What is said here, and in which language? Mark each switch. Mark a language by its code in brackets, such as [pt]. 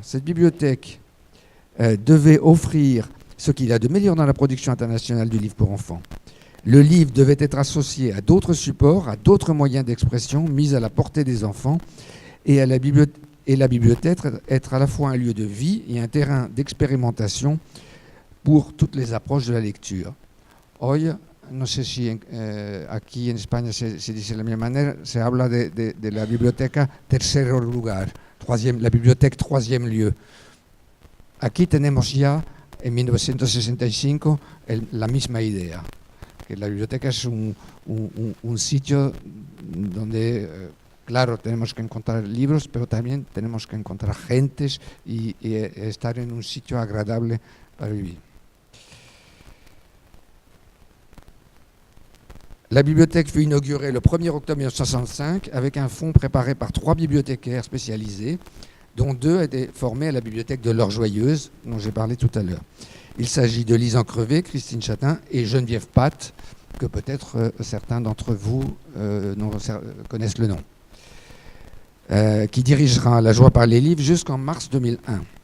[fr] Cette bibliothèque devait offrir ce qu'il y a de meilleur dans la production internationale du livre pour enfants. Le livre devait être associé à d'autres supports, à d'autres moyens d'expression mis à la portée des enfants et la bibliothèque être à la fois un lieu de vie et un terrain d'expérimentation pour toutes les approches de la lecture. [es] Hoy, no sé si aquí en España se dice de la misma manera, se habla de la biblioteca tercer lugar, [fr] la bibliothèque troisième lieu. [es] Aquí tenemos ya en 1965 la misma idea, que la biblioteca es un sitio donde, claro, tenemos que encontrar libros, pero también tenemos que encontrar gentes y estar en un sitio agradable para vivir. [fr] La bibliothèque fut inaugurée le 1er octobre 1965 avec un fonds préparé par 3 bibliothécaires spécialisés, dont 2 étaient formés à la bibliothèque de l'Or-Joyeuse, dont j'ai parlé tout à l'heure. Il s'agit de Lise Encrevé, Christine Chatin et Geneviève Patte, que peut-être certains d'entre vous connaissent le nom, qui dirigera La joie par les livres jusqu'en mars 2001.